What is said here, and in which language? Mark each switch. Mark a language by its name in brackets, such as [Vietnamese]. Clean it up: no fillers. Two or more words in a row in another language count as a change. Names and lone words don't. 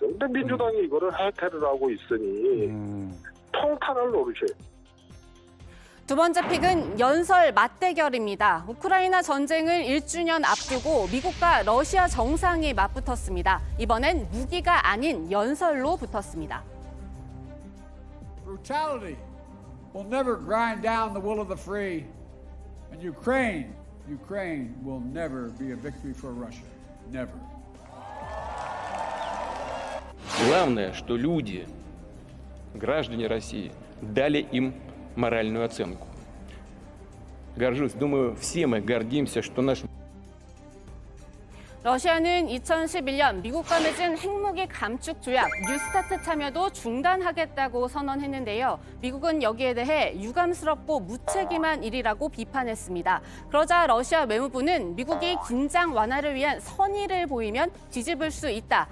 [Korean] 근데 민주당이 이거를 해태를 하고 있으니 통탄할 노릇이에요. 두 번째 픽은 연설 맞대결입니다. 우크라이나 전쟁을 1주년 앞두고 미국과 러시아 정상이 맞붙었습니다. 이번엔 무기가 아닌 연설로 붙었습니다. [English] Brutality will never grind down the will of the free, and Ukraine will never be a victory for Russia. Never. [Russian] Главное, что люди, граждане России, дали им моральную оценку. Горжусь, думаю, все мы гордимся, что наш [Korean] 러시아는 2011년 미국과 맺은 핵무기 감축 조약 뉴스타트 참여도 중단하겠다고 선언했는데요. 미국은 여기에 대해 유감스럽고 무책임한 일이라고 비판했습니다. 그러자 러시아 외무부는 미국이 긴장 완화를 위한 선의를 보이면 뒤집을 수 있다.